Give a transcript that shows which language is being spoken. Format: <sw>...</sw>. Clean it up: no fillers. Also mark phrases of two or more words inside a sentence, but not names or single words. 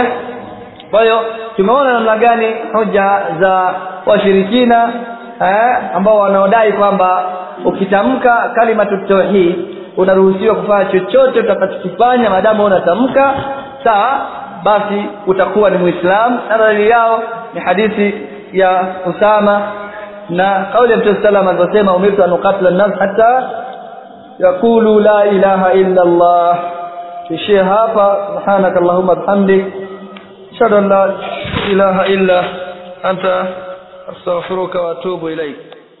<sw>Kwa hiyo tumeona namna gani hoja za washirikina ambao wanaodai kwamba ukitamka</sw> <ar>كلمة التوحيد</ar> <sw>unaruhusiwa kufanya chochote utakachokifanya maadamu unatamka sawa, basi utakuwa ni Muislamu. Na dalili yao ni hadithi ya Usama na kauli ya Mtume</sw> <ar>صلى الله عليه وسلم أمرت أن أقاتل الناس حتى يقولوا لا إله إلا الله.</ar> <sw>Tuishie hapa.</sw> <ar>سبحانك اللهم وبحمدك أشهد أن لا إله إلا أنت أستغفرك وأتوب إليك.</ar>